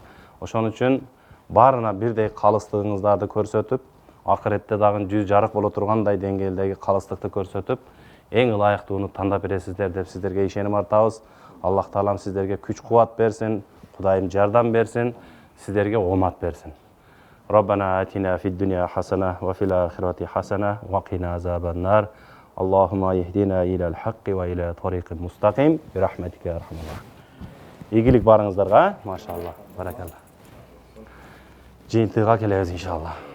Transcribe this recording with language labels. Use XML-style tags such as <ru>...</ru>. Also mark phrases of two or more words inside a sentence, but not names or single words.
<ky>Ошон үчүн баарына бирдей калыстыгыңыздарды көрсөтүп, акыретте дагы жүз жарык боло тургандай деңгээлдеги калыстыкты көрсөтүп, эң ылайыктууну тандап бересиздер деп сиздерге ишеним артабыз. Аллах Таалам сиздерге күч-кубат берсин, Кудайым жардам берсин, сиздерге омат берсин.</ky> <ar>ربنا آتنا في الدنيا حسنة وفي الآخرة حسنة وقنا عذاب النار. اللهم اهدنا إلى الحق وإلى طريق مستقيم برحمتك يا أرحم الراحمين.</ar> <ky>Ийгилик барыңыздарга, машалла, баракалла. Жыйынтыгга келебиз иншалла.</ky>